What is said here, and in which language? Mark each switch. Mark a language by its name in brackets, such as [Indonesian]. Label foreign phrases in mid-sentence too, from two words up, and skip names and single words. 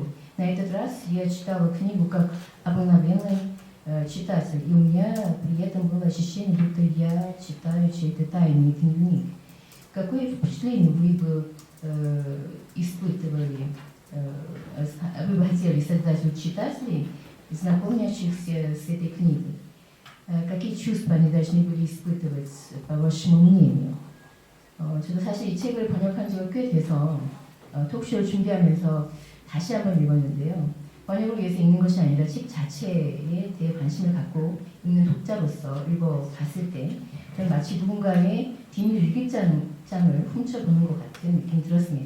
[Russian] На этот раз я читала книгу как обыкновенный читатель, и у меня при этом было ощущение, будто я читаю чей-то тайный дневник. Какое впечатление вы бы испытывали, вы бы хотели создать у читателей знакомящихся с этой книгой. Какие чувства они должны были испытывать, по вашему мнению? [Korean] 저도 사실 이 책을 번역한 지가 꽤 돼서 톡쇼를 준비하면서 다시 한번 읽었는데요. 번역을 위해서 읽는 것이 아니라 책 자체에 대해 관심을 갖고 읽는 독자로서 읽어봤을 때 저는 마치 누군가의 비밀 일기장을 훔쳐보는 것 같은 느낌이 들었습니다.